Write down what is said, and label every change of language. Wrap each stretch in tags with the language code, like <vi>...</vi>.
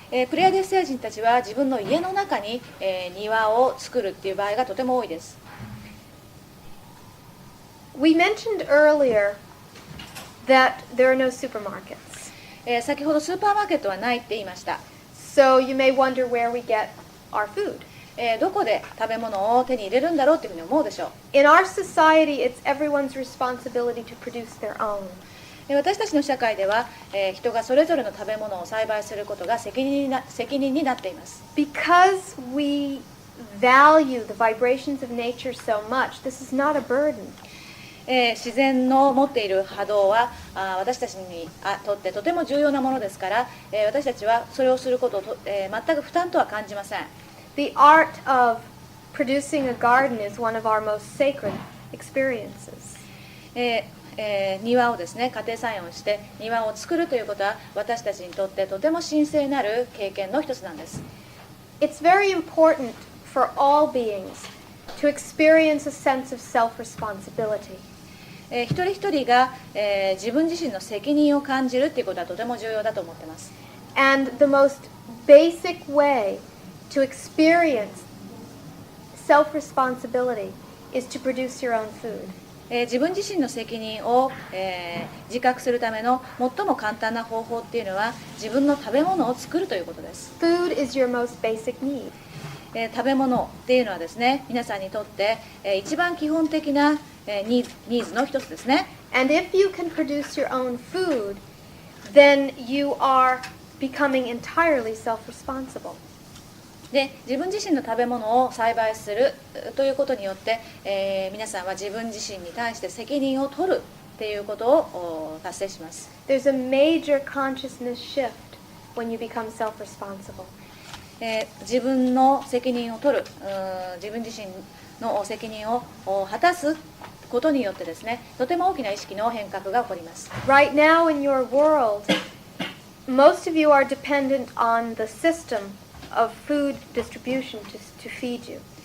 <ja>プレイアデス星人たちは自分の家の中に、庭を作るっていう場合がとても多いです。</ja> <en>We mentioned earlier that there are no supermarkets.</en> <ja>先ほどスーパーマーケットはないって言いました。</ja> <en>So you may wonder where we get our food.</en> <ja>どこで食べ物を手に入れるんだろうっていうふうに思うでしょう。</ja> <en>In our society, it's everyone's responsibility to produce their own.</en> <ja>私たちの社会では、人がそれぞれの食べ物を栽培することが責任になっています。</ja> <en>Because we value the vibrations of nature so much, this is not a burden.</en> <ja>自然の持っている波動は私たちにとってとても重要なものですから、私たちはそれをすることを全く負担とは感じません。</ja> <en>The art of producing a garden is one of our most sacred experiences.</en> <ja>庭をですね、家庭菜園をして庭を作るということは私たちにとってとても神聖なる経験の一つなんです。</ja> <en>It's very important for all beings to experience a sense of self-responsibility.</en> <ja>一人一人が、自分自身の責任を感じるということはとても重要だと思っています。</ja> <en>And the most basic way to experience self-responsibility is to produce your own food.</en> <ja>自分自身の責任を、自覚するための最も簡単な方法っていうのは自分の食べ物を作るということです。</ja> <en>Food is your most basic need.</en> <ja>食べ物っていうのはですね、皆さんにとって、一番基本的な、ニーズの一つですね。</ja> <en>And if you can produce your own food, then you are becoming entirely self-responsible.</en> <ja>で、自分自身の食べ物を栽培するということによって、皆さんは自分自身に対して責任を取るっていうことを達成します。</ja> <en>There's a major consciousness shift when you become self-responsible.</en> <ja>自分の責任を取る、自分自身の責任を果たすことによってですね、とても大きな意識の変革が起こります。</ja> <en>Right now in your world, most of you are dependent on the system of food distribution to feed you.</en>